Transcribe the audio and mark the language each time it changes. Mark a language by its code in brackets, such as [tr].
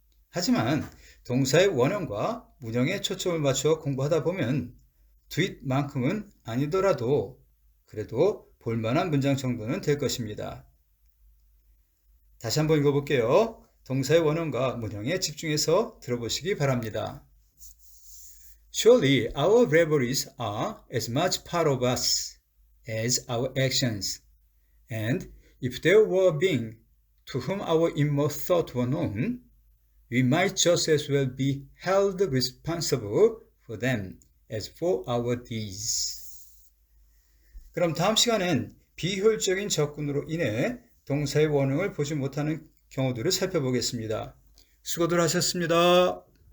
[ko] 하지만 동사의 원형과 문형에 초점을 맞춰 공부하다 보면 do it만큼은 아니더라도 그래도 볼만한 문장 정도는 될 것입니다. 다시 한번 읽어볼게요. 동사의 원형과 문형에 집중해서 들어보시기 바랍니다. [en] Surely our reveries are as much part of us as our actions. And if there were a being to whom our inmost thought were known, We might just as well be held responsible for them as for our deeds. [ko] 그럼 다음 시간엔 비효율적인 접근으로 인해 동사의 원형을 보지 못하는 경우들을 살펴보겠습니다. 수고들 하셨습니다.